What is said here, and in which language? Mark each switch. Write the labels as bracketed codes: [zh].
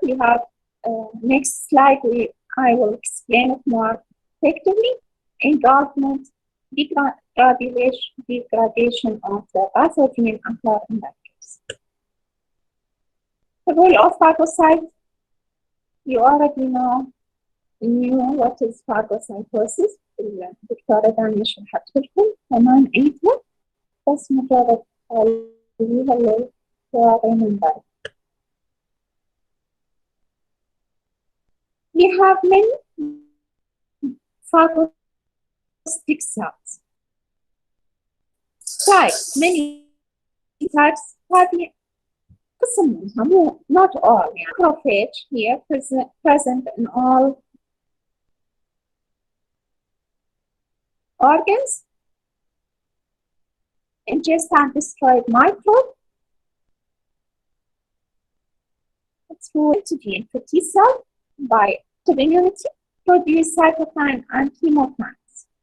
[en] We have next slide. I will explain it more effectively. Engulfment, degradation of the pathogen occur in that case. The role of phagocyte, you already knew what is phagocytosis. [ar] الدكتورة دانيا شرحت لكم كمان عيدها بس مجرد خليها للقراءة من بعد. [en] We have many phagocytic cells. Types, many types [ar] هذه قسم منها [en] not all. Macrophage here present in all organs, ingest and destroyed microbe through antigen to T cell by immunity, produce cytokine and chemokines.